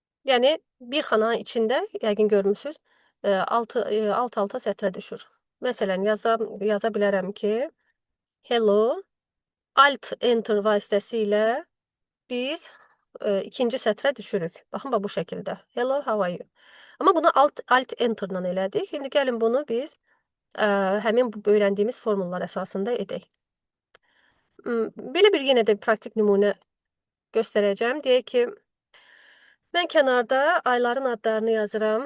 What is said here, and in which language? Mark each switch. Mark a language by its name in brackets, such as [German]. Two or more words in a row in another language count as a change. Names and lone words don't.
[Azerbaijani] Yəni bir xananın içində yəqin görmüsüz, 6 alt-alta sətrə düşür. Məsələn, yaza bilərəm ki, [English] hello, alt enter [Azerbaijani] vasitəsilə biz, 2-ci sətrə düşürük. Baxın, bax bu şəkildə. [English] Hello, how are you? [Azerbaijani] Amma bunu [English] alt enterlə [Azerbaijani] elədik. İndi gəlin bunu biz, həmin bu öyrəndiyimiz formullar əsasında edək. Belə bir yenə də praktik nümunə göstərəcəm. Deyək ki, mən kənarda ayların adlarını yazıram.